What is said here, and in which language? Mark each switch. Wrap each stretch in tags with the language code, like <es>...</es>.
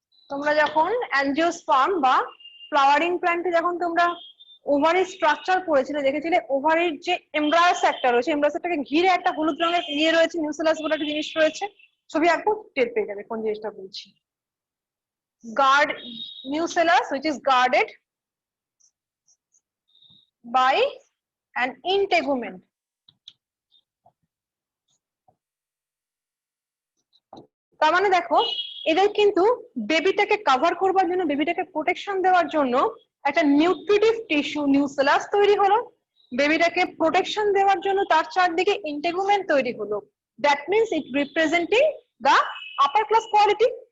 <bn>তোমরা যখন অ্যাঞ্জিওস্পার্ম বা ফ্লাওয়ারিং প্ল্যান্টে যখন তোমরা ওভারি স্ট্রাকচার পড়েছিলে, দেখেছিলে ওভারির যে এমব্রায়ো স্যাকটা রয়েছে, এমব্রায়ো স্যাকটাকে ঘিরে একটা হলুদ রঙের ইয়ে রয়েছে, নিউসেলাস বলে একটা জিনিস রয়েছে। ছবি আঁকবো টের পেয়ে যাবে কোন জিনিসটা বলছি।</bn> <en>Guard nucellus which is guarded by an integument.</en> <bn>তার মানে দেখো এদের কিন্তু বেবিটাকে কভার করবার জন্য, বেবিটাকে প্রোটেকশন দেওয়ার জন্য একটা নিউট্রিটিভ টিস্যু নিউসেলাস তৈরি হলো। বেবিটাকে প্রোটেকশন দেওয়ার জন্য তার চারদিকে ইন্টেগুমেন্ট তৈরি হলো।</bn> <en>That means it representing the upper class quality.</en>